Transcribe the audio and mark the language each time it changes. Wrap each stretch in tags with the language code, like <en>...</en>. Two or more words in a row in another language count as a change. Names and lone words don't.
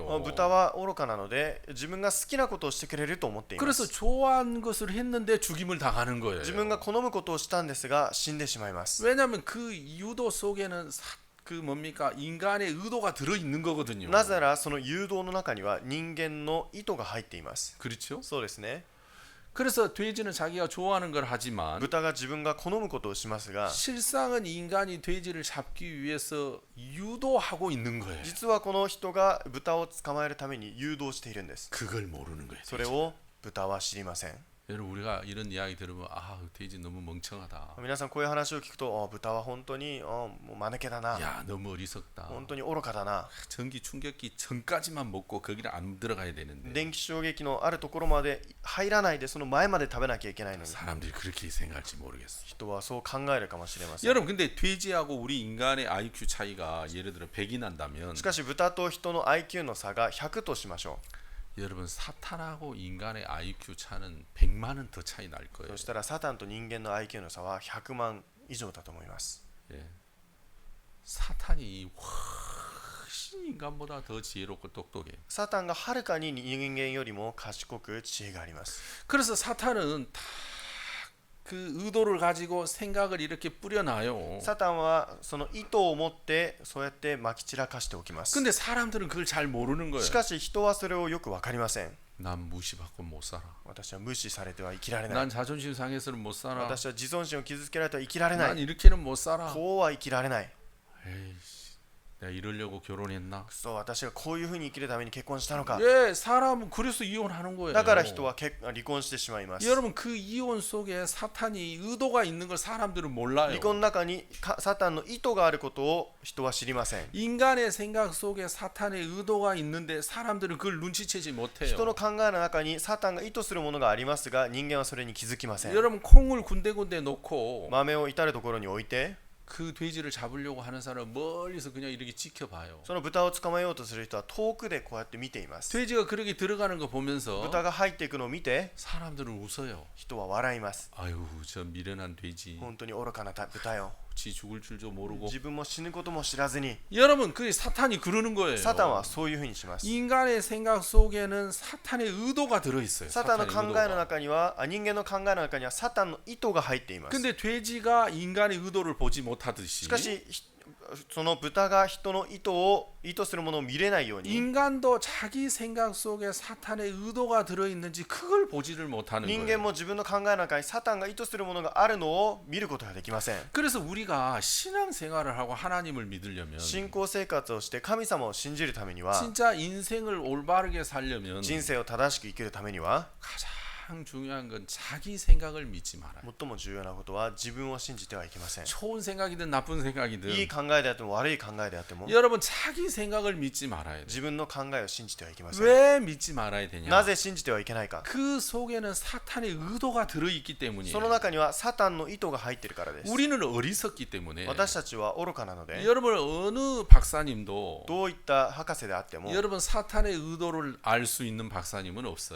<ja>豚は愚かなので自分が好きなことをしてくれると思っていま</ja> <ko>그래서</ko> <ja>す。</ja> <ko>좋아하는 것을 했는데 죽임을 당하는 거예요.</ko> <ja>自分が好むことをしたんですが死んでしまいます。</ja> <ko>왜냐하면 그 유도 속에는 그 뭡니까 인간의 의도가 들어 있는 거거든요.</ko> <ja>なぜならその誘導の中には人間の意図が入っています。</ja> <ko>그렇죠?</ko> <ja>そうですね。</ja> <ko>그래서 돼지는 자기가 좋아하는 걸 하지만</ko> <ja>豚が自分が好むことをしますが</ja> <ko>실상은 인간이 돼지를 잡기 위해서 유도하고 있는 거예요.</ko> <ja>実はこの人が豚を捕まえるために誘導しているんです。</ja> <ko>그걸 모르는 거예요.</ko> <ja>それを豚は知りません。</ja> <ko>여러분 우리가 이런 이야기 들으면 돼지 너무 멍청하다.</ko> <ja>皆さんこういう話を聞くと豚は本当にもう間抜けだな、</ja> <ko>야 너무 어리석다.</ko> <ja>本当に愚かだな、</ja> <ko>전기 충격기 전까지만 먹고 거기를 안 들어가야 되는데</ko> <ja>電気衝撃のあるところまで入らないでその前まで食べなきゃいけないのに</ja> <ko>사람들이 그렇게 생각할지 모르겠어.</ko> <ja>人はそう考えるかもしれません。</ja> <ko>여러분 근데 돼지하고 우리 인간의 IQ 차이가 예를 들어 100이 난다면</ko> <ja>しかし豚と人の IQ の差が100としましょ</ja> <ko>여러분 사탄하고 인간의 IQ 차는 100만은 더 차이 날</ko> <ja>う。</ja> <ko>거예요.</ko> <ja>そしたらサタンと人間の IQ の差は100万以上だと思います。</ja> <ko>예. 사탄이 훨씬 인간보다 더 지혜롭고 똑똑해요.</ko> <ja>サタンがはるかに人間よりも賢く知恵があります。</ja> <ko>그래서 사탄은 다 그 의도를 가지고 생각을 이렇게 뿌려놔요.</ko> <ja>サタンはその意図を持ってそうやって撒き散らかしておきます。</ja> <ko>근데 사람들은 그걸 잘 모르는 거예요.</ko> <ja>しかし人はそれをよく分かりません。</ja> <ko>난 무시받고 못 살아.</ko> <ja>私は無視されては生きられない。</ja> <ko>난 자존심 상해서는 못 살아.</ko> <ja>私は自尊心を傷つけられては生きられな</ja> <ko>난</ko> <ja>い。</ja> <ko>이렇게는 못 살아.</ko> <ja>こうは生きられない。</ja> <ko>에이씨, 내가 이러려고 결혼했나?</ko> <ja>そう、私がこういうふうに生きるために結婚したのか。</ja> <ko>예, 사람은 그래서 이혼하는 거예요.</ko> <ja>だから人は離婚してしまいます。</ja> <ko>여러분 그 이혼 속에 사탄이 의도가 있는 걸 사람들은 몰라요.</ko> <ja>離婚の中にサタンの意図があることを人は知りません。</ja> <ko>인간의 생각 속에 사탄의 의도가 있는데 사람들은 그걸 눈치채지</ko> <ja>人</ja> <ko>못해요.</ko> <ja>の考えの中にサタンが意図するものがありますが人間はそれに気づきません。</ja> <ko>여러분 콩을 군데군데 놓고</ko> <ja>豆を至るところに置いて</ja> <ko>그 돼지를 잡으려고 하는 사람은 멀리서 그냥 이렇게 지켜봐요.</ko> <ja>その豚を捕まえようとする人は遠くでこうやって見ています。</ja> <ko>돼지가 그렇게 들어가는 거 보면서</ko> <ja>豚が入っていくのを見て</ja> <ko>사람들은 웃어요.</ko> <ja>人は笑います。</ja> <ko>아유 저 미련한 돼지.</ko> <ja>本当に愚かな豚よ。</ja> <ko>지 죽을 줄도 모르고</ko> <ja>自分も死ぬことも知らずに</ja> <ko>여러분 그 사탄이 그러는 거예요.</ko> <ja>サタンはそういうふうにします。</ja> <ko>인간의 생각 속에는 사탄의 의도가 들어 있어요.</ko> <ja>サタンの考</ja> <ko>사탄의</ko> <ja>えの</ja> <ko>의도가.</ko> <ja>中には人間の考えの中にはサタンの意図が入っています。</ja> <ko>근데 돼지가 인간의 의도를 보지 못하듯이</ko> <ja>しかしその豚が人の意図するものを見れないように</ja> <ko>인간도 자기 생각 속에 사탄의 의도가 들어 있는지 그걸 보지를 못하는</ko> <ja>人間</ja> <ko>거예요.</ko> <ja>も自分の考えの中にサタンが意図するものがあるのを見ることができません。</ja> <ko>그래서 우리가 신앙 생활을 하고 하나님을 믿으려면</ko> <ja>信仰生活をして神様を信じるためには</ja> <ko>진짜 인생을 올바르게 살려면</ko> <ja>人生を正しく生きるためには</ja> <ko>가장 중요한 건 자기 생각을 믿지 말아요.</ko> <ja>最も重要なことは自分を信じてはいけません。</ja> <ko>좋은 생각이든 나쁜</ko> <ja>いい</ja> <ko>생각이든</ko> <ja>考えであっても悪い考えであっても</ja> <ko>여러분 자기 생각을 믿지 말아야 돼요.</ko> <ja>自分の考えを信じてはいけません。</ja> <ko>왜 믿지 말아야 되냐?</ko> <ja>なぜ信じてはいけないか。</ja> <ko>그 속에는 사탄의 의도가 들어있기 때문이에요.</ko> <ja>その中にはサタンの意図が入っているからです。</ja> <ko>우리는 어리석기 때문에</ko> <ja>私たちは愚かなので</ja> <ko>여러분 어느 박사님도</ko> <ja>どういった博士であっても</ja> <ko>여러분 사탄의 의도를 알 수 있는 박사님은 없어요.</ko>